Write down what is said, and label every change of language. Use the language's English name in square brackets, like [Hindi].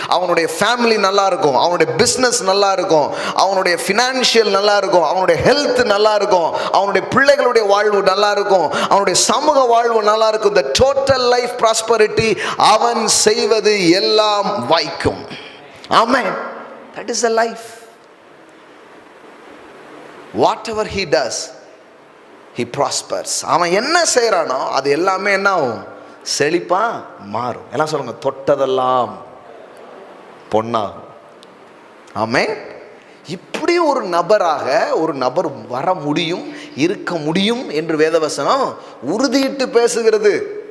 [Tamil] அவனுடைய ஃபேமிலி நல்லா இருக்கும், அவனுடைய பிஸ்னஸ் நல்லா இருக்கும், அவனுடைய ஃபினான்ஷியல் நல்லா இருக்கும், அவனுடைய ஹெல்த் நல்லா இருக்கும், அவனுடைய பிள்ளைகளுடைய வாழ்வு நல்லா இருக்கும், அவனுடைய சமூக வாழ்வு நல்லா இருக்கும். [English] the total life prosperity, [Tamil] அவன் செய்வது எல்லாம் வாய்க்கும். [English] Amen. That is the life. Whatever he does, he prospers. [Tamil] அவன் என்ன செய்கிறானோ அது எல்லாமே என்ன ஆகும்? செழிப்பா மாறும். எல்லாம் சொல்லுங்க, தொட்டதெல்லாம் பொன்னாகும். ஆமென். இப்படி ஒரு நபராக ஒரு நபர் வர முடியும், இருக்க முடியும் என்று வேதவசனம் உறுதியிட்டு பேசுகிறது.